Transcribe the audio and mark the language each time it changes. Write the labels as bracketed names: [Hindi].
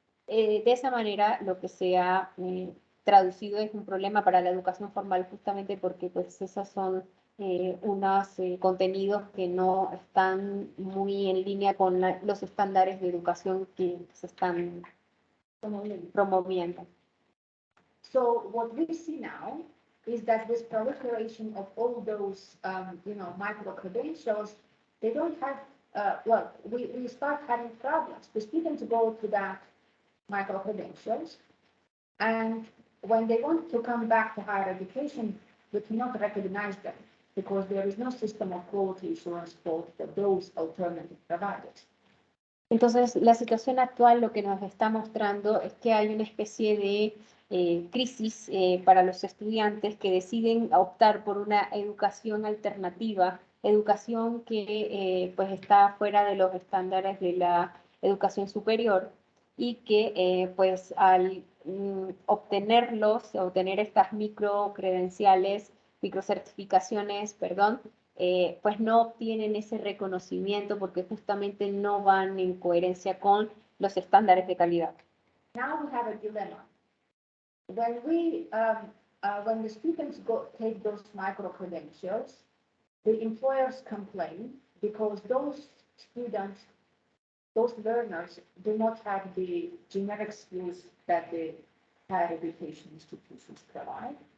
[Spanish] De esa manera, lo que se ha traducido es un problema para la educación formal, justamente porque pues, esos son unos contenidos que no están muy en línea con los estándares de educación que se están promoviendo. [English] So what we see now is that this proliferation of all those, micro-credentials, they don't have, we start having problems. The students go to that micro-credentials, and when they want to come back to higher education, we cannot recognize them because there is no system of quality assurance for those alternative providers. [Spanish] Entonces, la situación actual lo que nos está mostrando es que hay una especie de crisis para los estudiantes que deciden optar por una educación alternativa, educación que pues está fuera de los estándares de la educación superior y que pues al obtener estas microcertificaciones, perdón, pues no obtienen ese reconocimiento porque justamente no van en coherencia con los estándares de calidad. [English] Now we have a dilemma. When the students take those micro-credentials, the employers complain because those students, those learners do not have the generic skills that the higher education institutions provide.